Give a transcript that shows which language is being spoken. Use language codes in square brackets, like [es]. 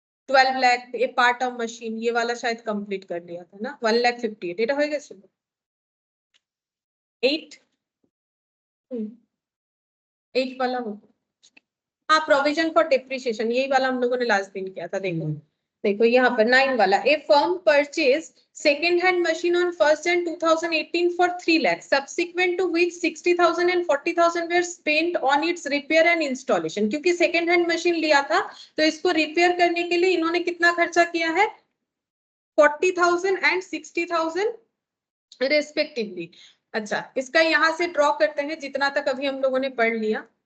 [hi] 12 lakh A part of machine, ये वाला शायद कंप्लीट कर लिया था ना। [bn] 1,58,000 এটা হয়ে গেছে। [hi] 8 8 वाला हो, हाँ, प्रोविजन फॉर डिप्रिसिएशन, यही वाला हम लोगों ने लास्ट दिन किया था। देखो देखो यहाँ पर 9 वाला, [en] A firm purchase second hand machine on 1st Jan 2018 for 3 lakhs, subsequent to which 60,000 and 40,000 were spent on its repair and installation। [hi] क्योंकि सेकेंड हैंड मशीन लिया था, तो इसको रिपेयर करने के लिए इन्होंने कितना खर्चा किया है, 40,000 and 60,000 रेस्पेक्टिवली। अच्छा, इसका यहाँ से ड्रॉ करते हैं जितना तक अभी हम लोगों ने पढ़ लिया।